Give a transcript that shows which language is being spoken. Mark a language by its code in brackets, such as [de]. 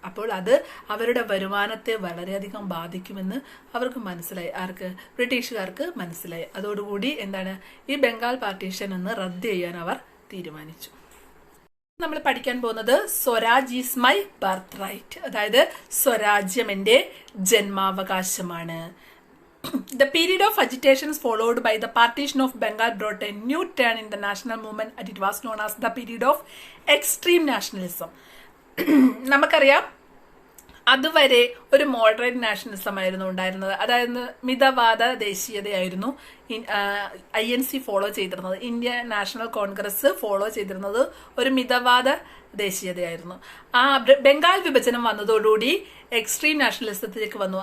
[ml] അപ്പോൾ അത് അവരുടെ വരുമാനത്തെ വളരെയധികം ബാധിക്കുമെന്ന് അവർക്ക് മനസ്സിലായി. ആർക്ക്? ബ്രിട്ടീഷുകാർക്ക് മനസ്സിലായി. അതോടുകൂടി എന്താണ്, ഈ ബംഗാൾ പാർട്ടീഷൻ എന്ന് റദ്ദ് ചെയ്യാൻ അവർ തീരുമാനിച്ചു. നമ്മൾ പഠിക്കാൻ പോകുന്നത് [en] Swaraj is my birthright, [ml] അതായത് സ്വരാജ്യം എൻ്റെ ജന്മാവകാശമാണ്. [en] The period of agitations followed by the partition of Bengal brought a new turn in the national movement and it was known as the period of extreme nationalism. [ml] നമുക്കറിയാം അതുവരെ ഒരു moderate nationalism ആയിരുന്നു ഉണ്ടായിരുന്നത്. അതായത് മിതവാദ ദേശീയതയായിരുന്നു INC follow ചെയ്തിരുന്നത്. Indian national Congress follow ചെയ്തിരുന്നത് ഒരു മിതവാദ ദേശീയതയായിരുന്നു. ആ ബംഗാൾ വിഭജനം വന്നതോടുകൂടി എക്സ്ട്രീം നാഷണലിസത്തിലേക്ക് വന്നു.